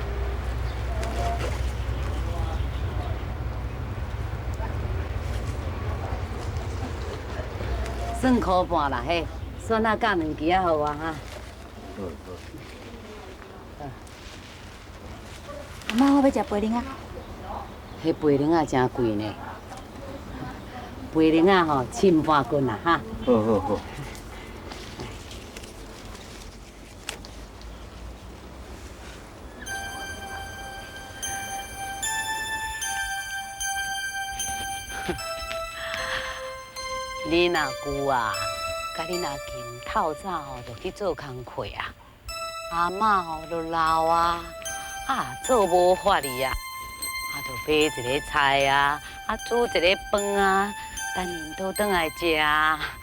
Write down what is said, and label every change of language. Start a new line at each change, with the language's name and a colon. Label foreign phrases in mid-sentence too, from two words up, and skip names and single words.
Min Nan Chinese: 算块半啦，嘿，算啊，夹2支啊，互我哈。阿妈，我要食杯奶啊。迄杯奶啊真贵呢，杯奶啊吼称半斤啦哈。好好好。你若久啊，甲你若近透早吼就去做工课啊，阿嬷吼就老啊，做无法哩啊，就买一个菜啊，煮一个饭啊，等恁倒转来食啊。